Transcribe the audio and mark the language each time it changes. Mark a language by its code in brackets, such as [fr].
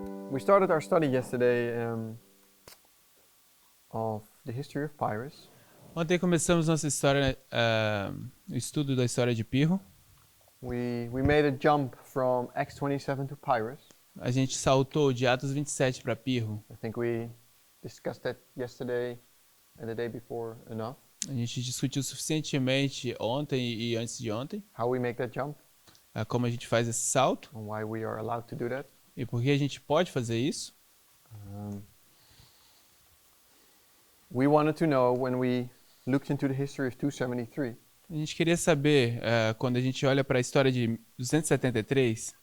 [en] We started our study yesterday of the history of Pirro. [pt] Ontem começamos nossa história, o estudo da história de Pirro. [en] We made a jump from Acts 27 to Pirro. [pt] A gente saltou de Atos 27 para Pirro. [en] I think we discussed that yesterday and the day before enough. [pt] A gente discutiu suficientemente ontem e antes de ontem [en] How we make that jump [pt] como a gente faz esse salto [en] and why we are allowed to do that. [pt] e por que a gente pode fazer isso. [en] We wanted to know when we looked into the history of 273 [pt] A gente queria saber, quando a gente olha para a história de 273,